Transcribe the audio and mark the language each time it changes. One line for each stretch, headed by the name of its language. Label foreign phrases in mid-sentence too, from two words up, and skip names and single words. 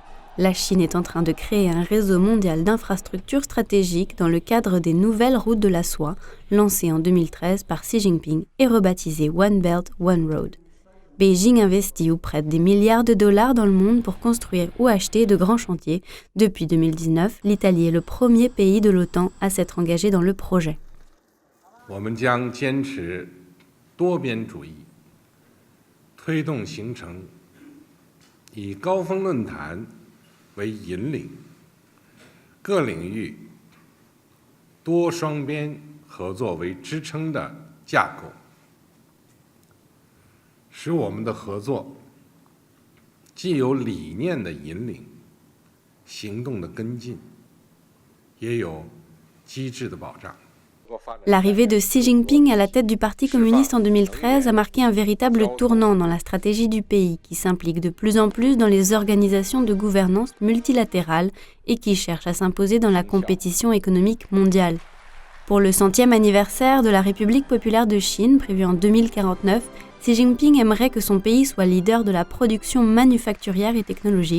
French: La Chine est en train de créer un réseau mondial d'infrastructures stratégiques dans le cadre des nouvelles routes de la soie, lancées en 2013 par Xi Jinping et rebaptisées
English: One Belt, One Road.
French: Beijing investit ou prête des milliards de dollars dans le monde pour construire ou acheter de grands chantiers. Depuis 2019, l'Italie est le premier pays de l'OTAN à s'être engagé dans le projet.
Chinese: 我们将坚持多边主义，推动形成以高峰论坛为引领，各领域多双边合作为支撑的架构，使我们的合作既有理念的引领、行动的跟进，也有机制的保障。
French: L'arrivée de Xi Jinping à la tête du Parti communiste en 2013 a marqué un véritable tournant dans la stratégie du pays qui s'implique de plus en plus dans les organisations de gouvernance multilatérales et qui cherche à s'imposer dans la compétition économique mondiale. Pour le 100e anniversaire de la République populaire de Chine, prévu en 2049, Xi Jinping aimerait que son pays soit leader de la production manufacturière et technologique.